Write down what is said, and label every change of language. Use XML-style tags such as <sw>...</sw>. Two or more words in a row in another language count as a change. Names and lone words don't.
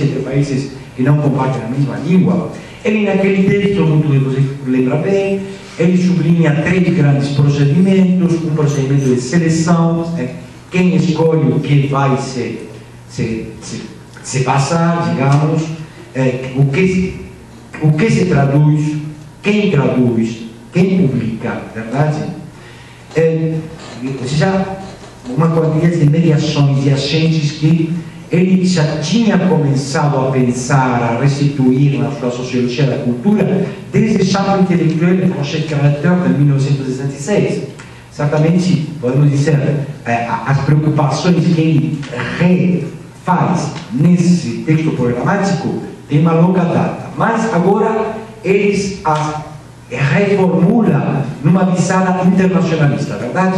<pt>entre países que não compartilham a mesma língua, ele, naquele texto, muito de você lembra bem, ele sublinha 3 grandes procedimentos: um procedimento de seleção, quem escolhe o que vai se passar, digamos, o que se traduz, quem traduz, quem publica, verdade? Ou seja, uma quantidade de mediações de agentes que ele já tinha começado a pensar, a restituir na sua sociologia da cultura desde o</pt> <fr>champ intellectuel</fr> <pt>do</pt> <fr>projet créateur</fr> <pt>de 1966. Certamente, podemos dizer, as preocupações que ele refaz nesse texto programático têm uma longa data, mas agora eles as reformula numa visão internacionalista, verdade?</pt>